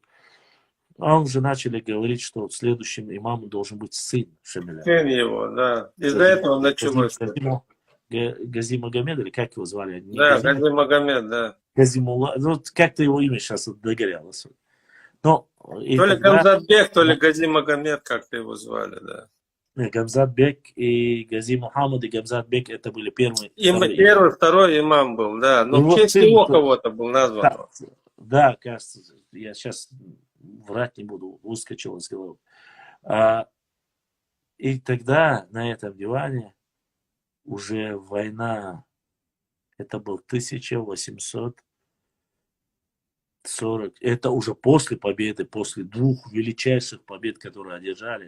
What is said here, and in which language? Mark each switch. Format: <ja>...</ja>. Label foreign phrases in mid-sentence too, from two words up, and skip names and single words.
<ru>А уже начали говорить, что следующим имамом должен быть сын Шамиля. Сын его, да. Из-за этого началось. Гази Магомед, или как его звали? Не Да, Гази Магомед, да. Газимулла, ну как-то его имя сейчас вот догорелось. Но, и То ли тогда, Гамзатбек, то ли Гази Магомед, как-то его звали, да. Гамзат-бек и Гази Мухаммад и Гамзат-бек это были первые. Первый, второй имам был, да. Но в честь его кого-то был назван. Да, кажется, я сейчас врать не буду, выскочил из головы. И тогда на этом диване уже война, это был 1840, это уже после победы, после двух величайших побед, которые одержали.</ru>